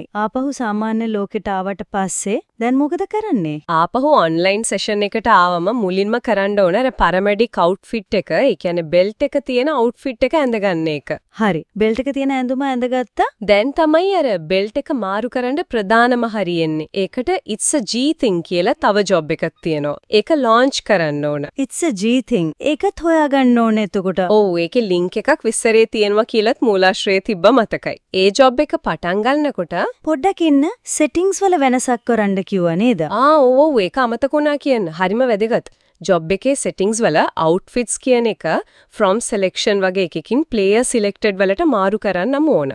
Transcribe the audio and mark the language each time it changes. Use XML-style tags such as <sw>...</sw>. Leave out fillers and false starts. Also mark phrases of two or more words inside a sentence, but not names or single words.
<si>ආපහු සාමාන්‍ය ලෝකෙට ආවට පස්සේ දැන් මොකද කරන්නේ? ආපහු</si> <en>online session</en> <si>එකට ආවම මුලින්ම කරන්න ඕන අර</si> <en>paramedic outfit</en> <si>එක, ඒ කියන්නේ බෙල්ට් එක තියෙන අවුට්ෆිට් එක ඇඳගන්න එක. හරි. බෙල්ට් එක තියෙන ඇඳුම ඇඳගත්තා. දැන් තමයි අර බෙල්ට් එක මාරු කරන්න ප්‍රධානම හරියෙන්නේ. ඒකට</si> <en>it's a G thing</en> <si>කියලා තව ජොබ් එකක් තියෙනවා. ඒක ලොන්ච් කරන්න ඕන.</si> <en>it's a G thing.</en> <si>ඒකත් හොයාගන්න ඕනේ එතකොට. ඔව් ඒකේ ලින්ක් එකක් විස්තරේ තියෙනවා කියලාත් මූලාශ්‍රයේ තිබ්බ මතකයි. ඒ ජොබ් එක පටන් ගන්නකොට පොඩ්ඩක් ඉන්න සෙටින්ග්ස් වල වෙනසක් කරන්න කිව්වා නේද? ඔව් ඒක අමතක වුණා කියන්න. හරිම වැදගත්. ජොබ් එකේ සෙටින්ග්ස් වල අවුට්ෆිට්ස් කියන එක</si> <en>from selection</en> <si>වගේ එකකින්</si> <en>player selected</en> <si>වලට මාරු කරන්නම ඕන.</si>